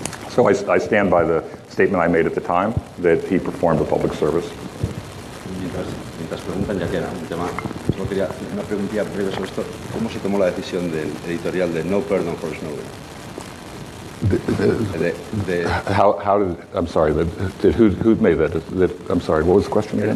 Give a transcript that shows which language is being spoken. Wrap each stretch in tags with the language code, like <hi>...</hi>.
<en>So I stand by the statement I made at the time that he performed a public service.</en> <es>Mientras preguntan, ya queda un tema. Solo quería hacer una preguntilla breve sobre esto. ¿Cómo se tomó la decisión del editorial de</es> <en>no pardon for Snowden? How did, I'm sorry, who made that? I'm sorry, what was the question again?</en>